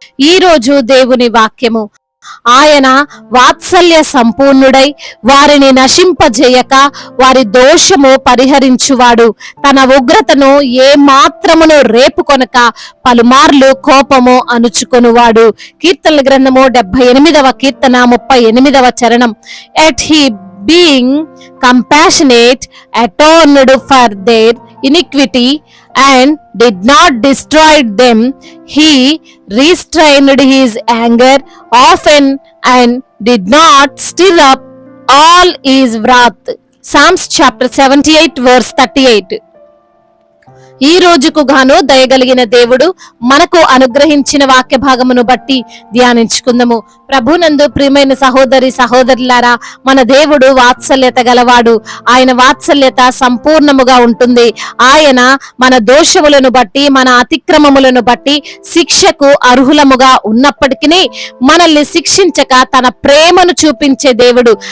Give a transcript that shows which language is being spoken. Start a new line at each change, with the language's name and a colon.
Telugu: ఈ రోజు దేవుని వాక్యము, ఆయన వాత్సల్య సంపూర్ణుడై వారిని నశింపజేయక వారి దోషము పరిహరించువాడు, తన ఉగ్రతను ఏ మాత్రమును రేపుకొనక పలుమార్లు కోపము అణుచుకొనువాడు. కీర్తనల గ్రంథము 78వ కీర్తన 38వ చరణం.
English: Yet he being compassionate atoned for their iniquity and did not destroy them, he restrained his anger often and did not stir up all his wrath. Psalms chapter 78 verse 38.
Telugu: ఈ రోజుకు గాను దయగలిగిన దేవుడు మనకు అనుగ్రహించిన వాక్య భాగమును బట్టి ధ్యానించుకుందాము. ప్రభునందు ప్రియమైన సహోదరి సహోదరులారా, మన దేవుడు వాత్సల్యత గలవాడు. ఆయన వాత్సల్యత సంపూర్ణముగా ఉంటుంది. ఆయన మన దోషములను బట్టి మన అతిక్రమములను బట్టి శిక్షకు అర్హులముగా ఉన్నప్పటికీ మనల్ని శిక్షించక తన ప్రేమను చూపించే దేవుడు.